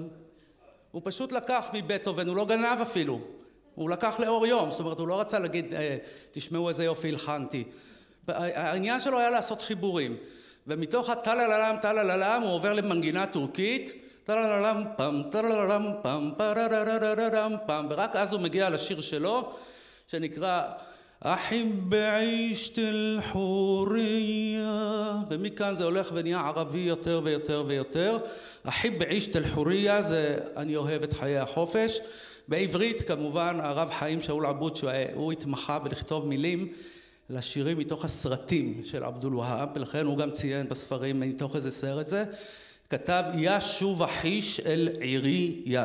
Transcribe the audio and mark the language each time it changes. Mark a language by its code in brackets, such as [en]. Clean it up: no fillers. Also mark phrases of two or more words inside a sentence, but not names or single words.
[he] הוא פשוט לקח מבטהובן, הוא לא גנב אפילו, הוא לקח לאור יום, זאת אומרת הוא לא רצה להגיד תשמעו איזה יופי הלחנתי. העניין שלו היה לעשות חיבורים, ומתוך הטה-לה-לה-לם, טה-לה-לה-לם הוא עובר למנגינה טורקית, טה-לה-לה-לם פם, טה-לה-לה-לם פם, פה-רה-רה-רה-רה-רם פם, ורק אז הוא מגיע לשיר שלו שנקרא [ar] أحب عيشة الحرية, [he] ומכאן זה הולך ונהיה ערבי יותר ויותר ויותר. [ar] أحب عيشة الحرية [he] זה אני אוהב את חיי החופש. בעברית כמובן הרב חיים שאול עבוד שהוא התמחה בלכתוב מילים לשירים מתוך הסרטים של עבדול והאב, ולכן הוא גם ציין בספרים מתוך איזה סרט זה, כתב יא שוב החיש אל עירי יא.